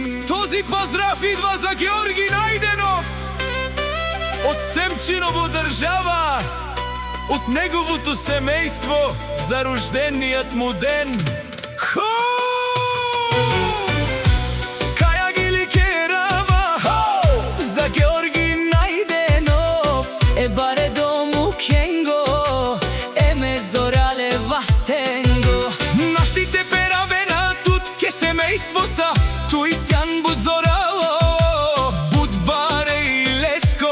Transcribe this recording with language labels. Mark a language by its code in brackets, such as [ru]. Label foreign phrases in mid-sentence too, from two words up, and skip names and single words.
[bg] Този поздрав идва [mk] за Георги Најденов од Семчиново држава, од неговото семејство за рождениот му ден. [rom] Каја ги ликерава за Георги Најденов, е баре дому кенго, е ме зорале вастенго. Наштите перавена тут ке семејство са, туј сјан буд зорало, буд баре и леско.